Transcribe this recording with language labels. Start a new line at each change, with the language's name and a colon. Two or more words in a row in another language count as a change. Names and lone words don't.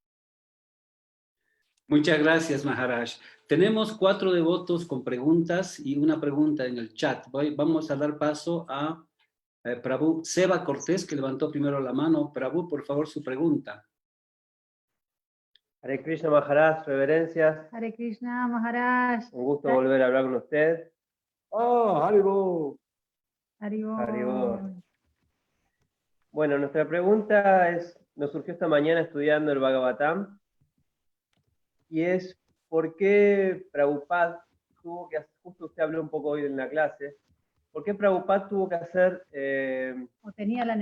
Spanish: Muchas gracias, Maharaj. Tenemos 4 devotos con preguntas y una pregunta en el chat. Vamos a dar paso a Prabhu Seba Cortés, que levantó primero la mano. Prabhu, por favor, su pregunta. Hare Krishna Maharaj, reverencias. Hare Krishna Maharaj. Un gusto volver a hablar con usted. Oh, Haribo. Haribo. Haribo. Bueno, nuestra pregunta nos surgió esta mañana estudiando el Bhagavatam, y es ¿por qué Prabhupada tuvo que hacer, justo usted habló un poco hoy en la clase, ¿por qué Prabhupada tuvo que hacer o tenía la